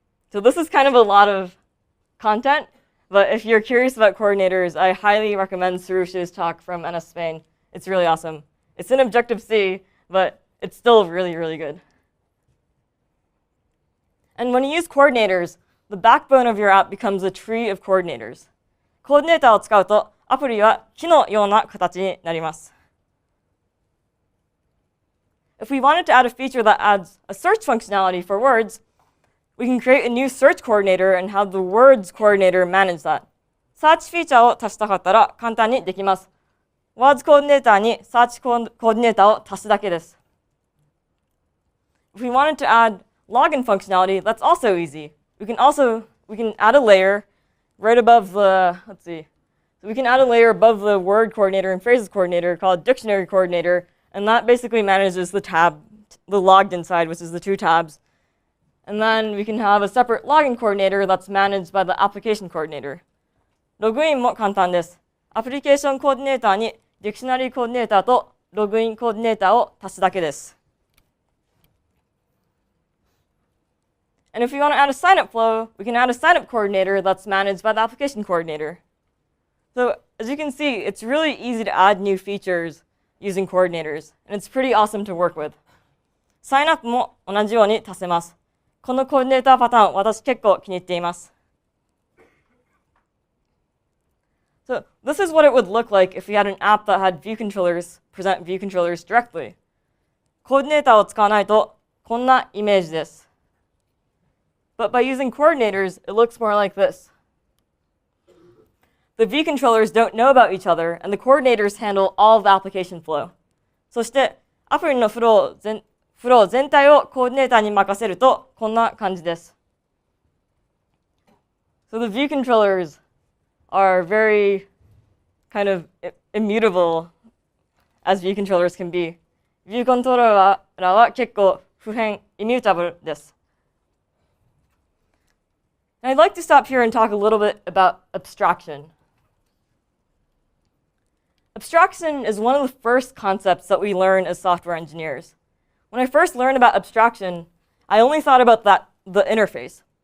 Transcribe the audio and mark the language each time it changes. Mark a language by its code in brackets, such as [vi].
[en] So this is kind of a lot of content, but if you're curious about coordinators, I highly recommend Sarush's talk from NS Spain. It's really awesome. It's in Objective-C, but it's still really, really good. And when you use coordinators, the backbone of your app becomes a tree of coordinators. [ja] コーディネーターを使うと、アプリは木のような形になります。 [en] If we wanted to add a feature that adds a search functionality for words, we can create a new search coordinator and have the words coordinator manage that. [ja] サーチフィーチャーを足したかったら簡単にできます。Words コーディネーターにサーチコーディネーターを足すだけです。 [en] If we wanted to add login functionality, that's also easy. We can add a layer right above the, we can add a layer above the word coordinator and phrases coordinator called dictionary coordinator, and that basically manages the tab, the logged in side, which is the two tabs. And then we can have a separate login coordinator that's managed by the application coordinator. [ja] ログインも簡単です。アプリケーションコーディネーターにディクショナリーコーディネーターとログインコーディネーターを足すだけです。 [en] And if we want to add a sign-up flow, we can add a sign-up coordinator that's managed by the application coordinator. So as you can see, it's really easy to add new features using coordinators, and it's pretty awesome to work with. [ja] Sign-up も同じように足せます。このコーディネーターパターン、私結構気に入っています。 [en] So this is what it would look like if we had an app that had view controllers present view controllers directly. [ja] コーディネーターを使わないとこんなイメージです。 [en] But by using coordinators, it looks more like this. The view controllers don't know about each other, and the coordinators handle all of the application flow. [ja] そして、アプリのフロー全体をコーディネーターに任せると、こんな感じです。 [en] So the view controllers are very kind of immutable as view controllers can be. [ja] ビューコントローラーは結構不変、immutable です。 [en] And I'd like to stop here and talk a little bit about abstraction. Abstraction is one of the first concepts that we learn as software engineers. When I first learned about abstraction, I only thought about the interface.